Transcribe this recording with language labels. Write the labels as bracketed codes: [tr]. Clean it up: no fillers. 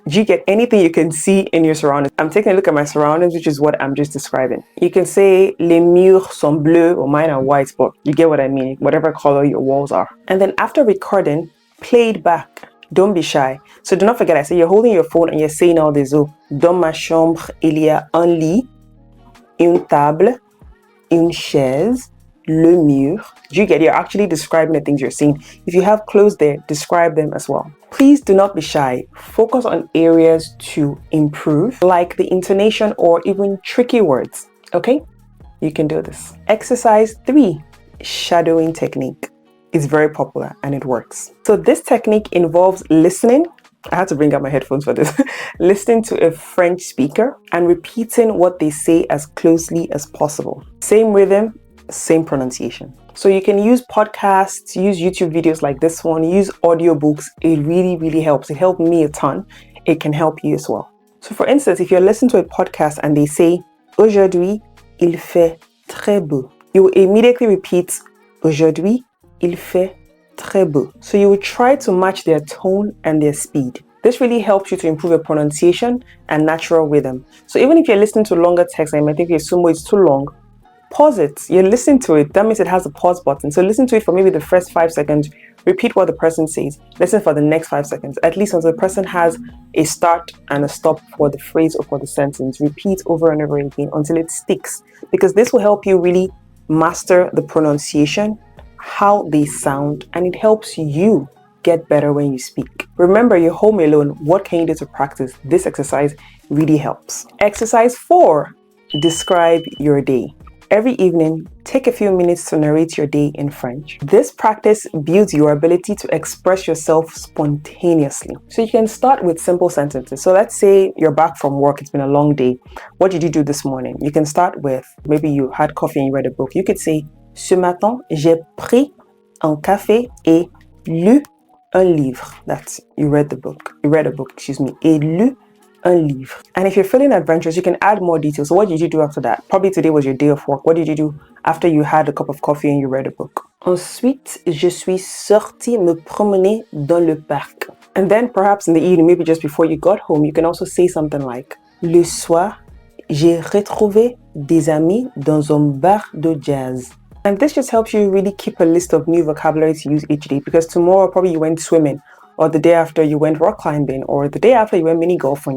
[en] Do you get anything you can see in your surroundings? I'm taking a look at my surroundings, which is what I'm just describing. You can say, [fr] les murs sont bleus, [en] or mine are white, but you get what I mean, whatever color your walls are. And then after recording, play it back. Don't be shy. So do not forget, I say you're holding your phone and you're saying all this. [fr] Oh, dans ma chambre, il y a un lit, une table, une chaise, le mur. [en] Do you get it? You're actually describing the things you're seeing. If you have clothes there, describe them as well. Please do not be shy. Focus on areas to improve, like the intonation or even tricky words. Okay? You can do this. Exercise 3, shadowing technique. Is very popular and it works. So this technique involves listening. I had to bring out my headphones for this. Listening to a French speaker and repeating what they say as closely as possible. Same rhythm, same pronunciation. So you can use podcasts, use YouTube videos like this one, use audiobooks. It really, really helps. It helped me a ton. It can help you as well. So for instance, if you're listening to a podcast and they say, [fr] Aujourd'hui, il fait très beau. [en] You will immediately repeat, [fr] Aujourd'hui, il fait très beau. [en] So you will try to match their tone and their speed. This really helps you to improve your pronunciation and natural rhythm. So even if you're listening to longer text and you might think, Sumo, it's too long, pause it. You're listening to it. That means it has a pause button. So listen to it for maybe the first 5 seconds. Repeat what the person says. Listen for the next 5 seconds. At least until the person has a start and a stop for the phrase or for the sentence. Repeat over and over again until it sticks. Because this will help you really master the pronunciation, how they sound, and it helps you get better when you speak. Remember, you're home alone. What can you do to practice? This exercise really helps. Exercise 4, describe your day. Every evening, take a few minutes to narrate your day in French. This practice builds your ability to express yourself spontaneously. So you can start with simple sentences. So let's say you're back from work, it's been a long day. What did you do this morning? You can start with, maybe you had coffee and you read a book. You could say, [fr] Ce matin, j'ai pris un café et lu un livre. [en] That's, you read a book, [fr] et lu un livre. [en] And if you're feeling adventurous, you can add more details. So what did you do after that? Probably today was your day of work. What did you do after you had a cup of coffee and you read a book? [fr] Ensuite, je suis sortie me promener dans le parc. [en] And then perhaps in the evening, maybe just before you got home, you can also say something like, [fr] Le soir, j'ai retrouvé des amis dans un bar de jazz. [en] And this just helps you really keep a list of new vocabulary to use each day, because tomorrow probably you went swimming, or the day after you went rock climbing, or the day after you went mini golfing.